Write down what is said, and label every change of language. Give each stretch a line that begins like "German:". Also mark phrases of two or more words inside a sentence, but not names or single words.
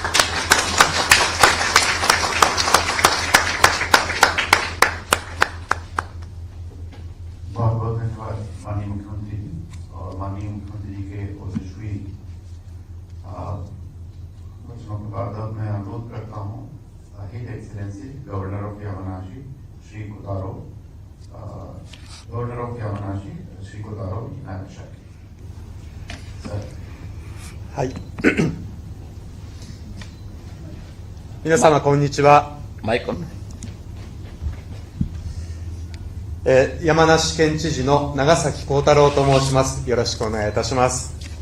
Hindi: बहुत बहुत धन्यवाद माननीय मुख्यमंत्री जी और माननीय मुख्यमंत्री जी के ओजस्वी वचनों के बाद अब मैं अनुरोध करता हूँ
English: His Excellency Governor of Yamanashi
Hindi: श्री कोतारो,
English: Governor of Yamanashi
Hindi: श्री कोतारो नागासाकी सर।
Japanese: はい。皆様こんにちは。
English: mic on.
Japanese: 山梨県知事の長崎幸太郎と申します。よろしくお願いいたします。